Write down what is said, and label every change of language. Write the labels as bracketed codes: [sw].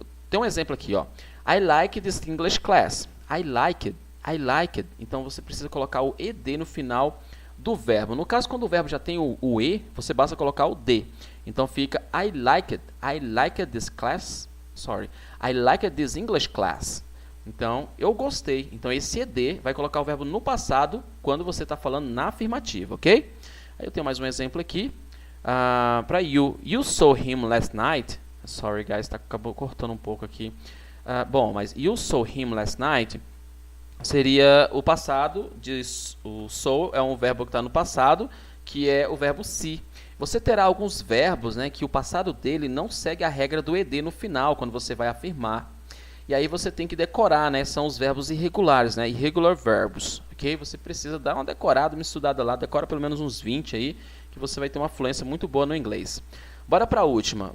[pt] Tem um exemplo aqui, ó. [en] I like this English class. I like I like it. [pt] Então você precisa colocar o ed no final do verbo. No caso, quando o verbo já tem o e, você basta colocar o d. [en] Então fica I like it this class. Sorry, I like it this English class. [pt] Então, eu gostei. Então, esse ed vai colocar o verbo no passado quando você está falando na afirmativa, ok? Aí eu tenho mais um exemplo aqui. Para you. [en] You saw him last night. Sorry, guys, [pt] acabou cortando um pouco aqui. Bom, mas [en] you saw him last night [pt] seria o passado. O saw é um verbo que está no passado, que é o verbo see. Você terá alguns verbos, né, que o passado dele não segue a regra do ed no final, quando você vai afirmar. E aí você tem que decorar, né? São os verbos irregulares, né? Irregular verbos, ok? Você precisa dar uma decorada, uma estudada lá, decora pelo menos uns 20 aí, que você vai ter uma fluência muito boa no inglês. Bora para a última.